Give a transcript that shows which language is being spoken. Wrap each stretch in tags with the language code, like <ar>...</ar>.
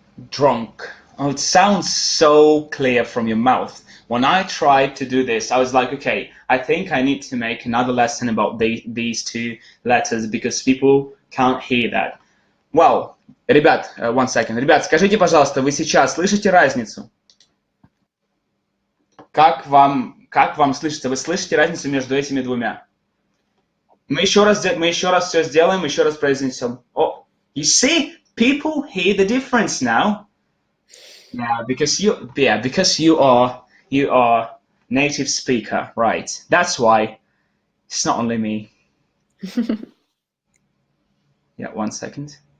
<en>Drunk. Oh, it sounds so clear from your mouth. When I tried to do this, I was like, okay, I think I need to make another lesson about these two letters because people can't hear that. Well,</en> <ru>ребят,</ru> <en>one second.</en> <ru>Ребят, скажите, пожалуйста, вы сейчас слышите разницу? Как вам слышится? Вы слышите разницу между этими двумя? Мы еще раз все сделаем, еще раз произнесем.</ru> <en>Oh, you see, people hear the difference now. Yeah, because you are native speaker, right? That's why. It's not only me. Yeah, one second.</en>